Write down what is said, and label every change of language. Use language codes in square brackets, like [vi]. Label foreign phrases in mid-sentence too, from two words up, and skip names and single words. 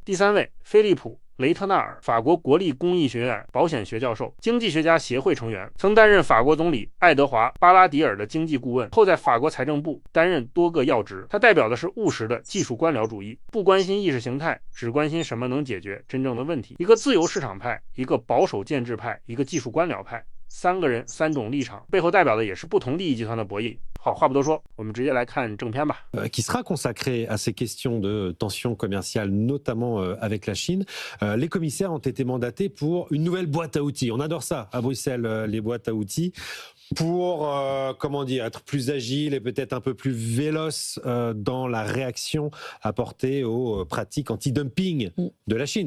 [zh] 第三位，菲利普·雷特纳尔，法国国立工艺学院保险学教授，经济学家协会成员，曾担任法国总理爱德华·巴拉迪尔的经济顾问，后在法国财政部担任多个要职。他代表的是务实的技术官僚主义，不关心意识形态，只关心什么能解决真正的问题。一个自由市场派，一个保守建制派，一个技术官僚派，3个人3种立场，背后代表的也是不同利益集团的博弈。好，话不多说，我们直接来看正片吧。 [fr] Qui sera consacré à ces questions de tensions commerciales, notamment avec la Chine. Les commissaires ont été mandatés pour une nouvelle boîte à outils. On adore ça à Bruxelles, les boîtes à outils. Pour, être plus agile et peut-être un peu plus véloce dans la réaction apportée aux pratiques anti-dumping de la Chine.